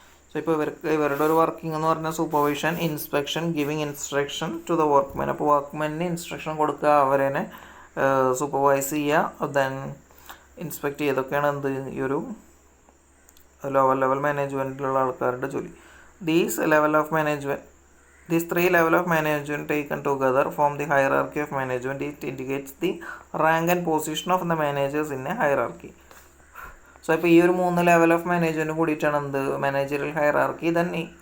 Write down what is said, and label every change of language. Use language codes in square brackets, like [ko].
[en] so [ml] ഇപ്പോൾ ഇവരുടെ ഒരു [en] working [ml] എന്ന് പറഞ്ഞാൽ [en] Supervision, inspection, giving instruction to the workmen. [ml] അപ്പോൾ വർക്ക്മെന് ഇൻസ്ട്രക്ഷൻ കൊടുക്കുക, അവരെ സൂപ്പർവൈസ് ചെയ്യുക, ദെൻ ഇൻസ്പെക്ട് ചെയ്തൊക്കെയാണ് എന്ത് ഈ ഒരു ലോവർ ലെവൽ മാനേജ്മെൻറ്റിലുള്ള ആൾക്കാരുടെ ജോലി. [en] These level of management, these three level of management taken together form the hierarchy of management. It indicates the rank and position of the managers in a hierarchy. [ml] So ഇപ്പോൾ ഈ ഒരു 3 level of മാനേജ്മെൻറ്റും കൂടിയിട്ടാണ് എന്ത് managerial hierarchy തന്നെ.